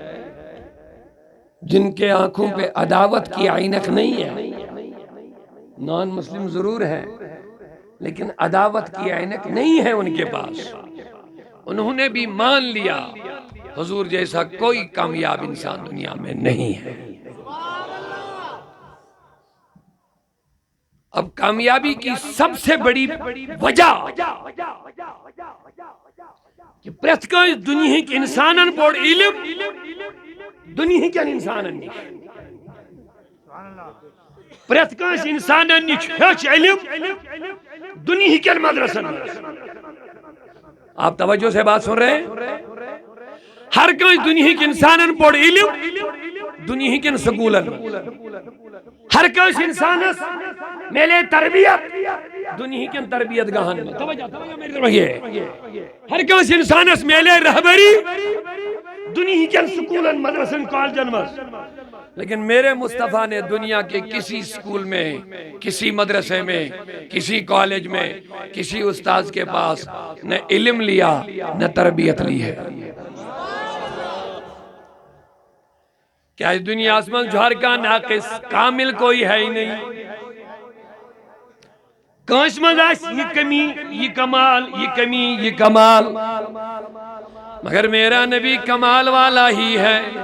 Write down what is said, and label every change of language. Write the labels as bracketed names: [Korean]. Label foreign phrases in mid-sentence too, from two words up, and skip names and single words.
[Urdu] جن کے آنکھوں پہ عداوت کی عینک نہیں ہے نان مسلم ضرور ہے لیکن عداوت کی عینک نہیں ہے ان کے پاس انہوں نے بھی مان لیا حضور جیسا کوئی کامیاب انسان دنیا میں نہیں ہے [Kashmiri] اب کامیابی کی سب سے بڑی وجہ کہ پرت کانٛسہِ دُنیہٕکۍ اِنسانن پوٚر علم دُنیہٕکٮ۪ن اِنسانن نِش پرت کانٛسہِ اِنسانن نِش ہیوٚچھ علم دُنیہٕکٮ۪ن مدرسن منٛز [Urdu] آپ توجہ سے بات سن رہے ہیں [Kashmiri] ہر کانٛسہِ دُنیہٕکۍ اِنسانن پوٚر علم دُنیہٕکٮ۪ن سکوٗلن ہر کانٛسہِ اِنسانس میلے تربیت دنیہٕکٮ۪ن تربیت گاہن [Urdu] میں توجہ میری طرف [Kashmiri] یہ ہر کانٛسہِ اِنسانس میلے رہبری دنیہٕکٮ۪ن سکوٗلن مدرسن کالجن منٛز [Urdu] لیکن میرے مصطفیٰ نے دنیا کے کسی اسکول میں کسی مدرسے میں کسی کالج میں کسی استاذ کے پاس نہ علم لیا نہ تربیت لی ہے کیا اس دنیا آسمان جوہر کا ناقص کامل کوئی ہے ہی نہیں [Kashmiri] کانش مزاس [Urdu] یہ کمی یہ کمال یہ کمی یہ کمال مگر میرا نبی کمال والا ہی ہے